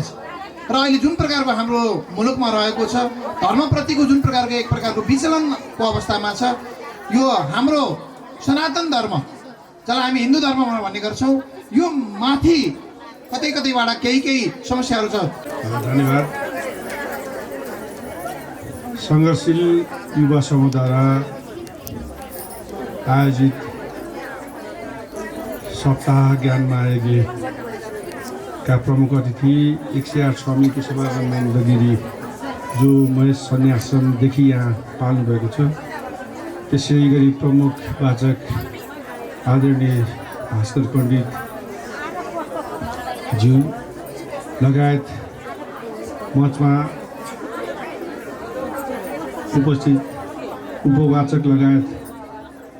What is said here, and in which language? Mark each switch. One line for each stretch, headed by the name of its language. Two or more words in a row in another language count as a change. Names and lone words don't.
Nepali: र अहिले जुन प्रकारको हाम्रो मुलुकमा रहेको छ धर्मप्रतिको जुन प्रकारको एक प्रकारको विचलनको अवस्थामा छ, यो हाम्रो सनातन धर्म जसलाई हामी हिन्दू धर्म भन्ने गर्छौँ, यो माथि कतै कतैबाट केही समस्याहरू छ। धन्यवाद। सङ्घर्षशील युवा समूहद्वारा आयोजित सप्ताह ज्ञान महायज्ञका प्रमुख अतिथि 108 स्वामी केशवानन्द गिरी जो महेश सन्याश्रमदेखि यहाँ पाल्नु भएको छ, त्यसै गरी प्रमुख वाचक आदरणीय भास्कर पण्डित ज्यू लगायत मञ्चमा उपस्थित उपवाचक लगायत